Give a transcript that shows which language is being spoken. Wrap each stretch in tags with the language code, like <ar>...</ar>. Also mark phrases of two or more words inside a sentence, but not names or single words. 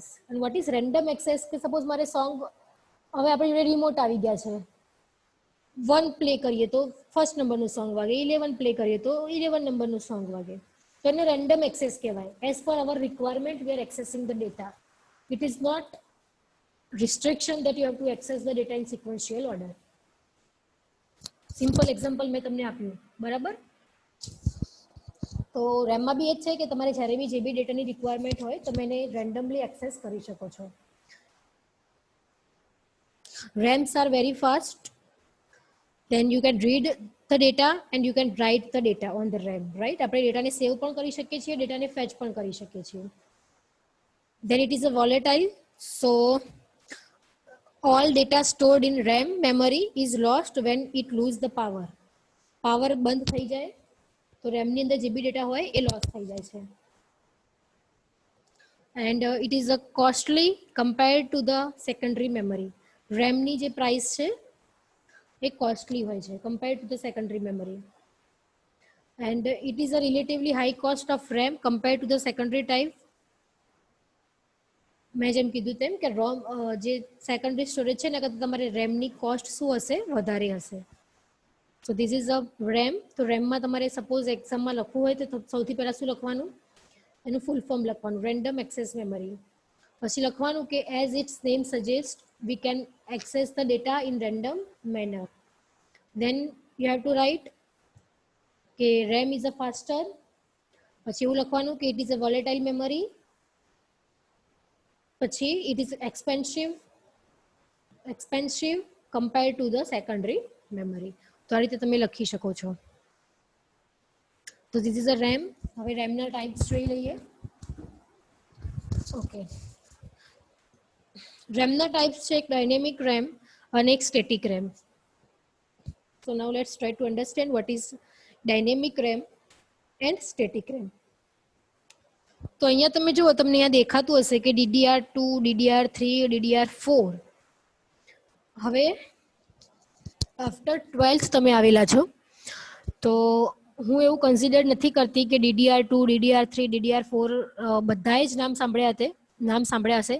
<en>અને what is random access?</en> <gu>કે સપોઝ મારે સોંગ, હવે આપણી જોડે રિમોટ આવી ગયા છે, 1 પ્લે કરીએ તો ફર્સ્ટ નંબરનું સોંગ વાગે, 11 પ્લે કરીએ તો 11 નંબરનું સોંગ વાગે. તો એને</gu> <en>random access</en> <gu>કહેવાય.</gu> <en>as per our requirement we are accessing the data. it is not restriction that you have to access the data in sequential order. simple example</en> <gu>મેં તમને આપ્યું, બરાબર. તો રેમમાં બી એ જ છે કે તમારે જ્યારે બી જે બી ડેટાની રિક્વાયરમેન્ટ હોય તમે એને રેન્ડમલી એક્સેસ કરી શકો છો.</gu> <en>RAMs are very fast. then you can read the data and you can write the data on the RAM, right?</en> <gu>આપણે ડેટાને સેવ પણ કરી શકીએ છીએ, ડેટાને ફેચ પણ કરી શકીએ છીએ.</gu> <en>then it is a volatile. so all data stored in RAM memory is lost when it lose the power.</en> <gu>પાવર બંધ થઈ જાય તો RAM ની અંદર જે બી ડેટા હોય એ લોસ થઈ જાય છે.</gu> <en>and it is a costly compared to the secondary memory.</en> <gu>RAM ની જે પ્રાઇસ છે એ કોસ્ટલી હોય છે</gu> <en>compared to the secondary memory. and it is a relatively high cost of RAM compared to the secondary type.</en> <gu>મેં જેમ કીધું તેમ કે રોમ જે</gu> <en>secondary storage</en> <gu>છે ને કરતાં તમારે રેમની કોસ્ટ શું હશે વધારે હશે.</gu> <en>so this is a RAM.</en> <gu>તો રેમમાં તમારે સપોઝ એક્ઝામમાં લખવું હોય તો સૌથી પહેલાં શું લખવાનું, એનું</gu> <en>full form</en> <gu>લખવાનું,</gu> <en>random access memory.</en> <gu>પછી લખવાનું કે</gu> <en>as its name suggest we can access the data in random manner. then you have to write કે RAM is a faster.</en> <gu>પછી એવું લખવાનું કે</gu> <en>it is a volatile memory. પછી it is expensive compared to the secondary memory.</en> <gu>તો આ રીતે તમે લખી શકો છો. તો</gu> <en>this is a RAM.</en> <gu>હવે RAM ના ટાઈપ્સ જોઈ લઈએ. ઓકે, RAM ના ટાઈપ્સ છે એક</gu> <en>dynamic RAM</en> <gu>અને એક</gu> <en>static RAM. So now let's try to understand what is dynamic RAM and static RAM.</en> <gu>તો અહીંયા તમે જુઓ, તમને અહીંયા દેખાતું હશે કે DDR2, DDR3, DDR4. હવે આફ્ટર 12th તમે આવેલા છો તો હું એવું કન્સિડર નથી કરતી કે DDR2, DDR3, DDR4 બધાએ જ નામ સાંભળ્યા હશે.</gu>